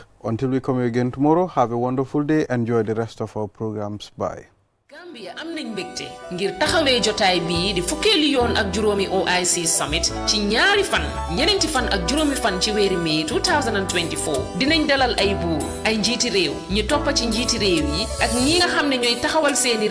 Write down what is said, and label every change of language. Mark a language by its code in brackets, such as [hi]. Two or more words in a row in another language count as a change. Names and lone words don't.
[en] Until we come again tomorrow, have a wonderful day. Enjoy the rest of our programs. Bye. [wo] Gambia am nañ mbégte ngir taxawee jotaay bii di fukkeeli yoon ak juróomi OIC Summit ci ñaari fan ñeneenti fan ak juróomi fan ci weeri mai 2024 dinañ dalal ay buur ay njiiti réew ñu toppa ci njiiti réew yi ak ñi nga xam ne ñooy taxawal seeni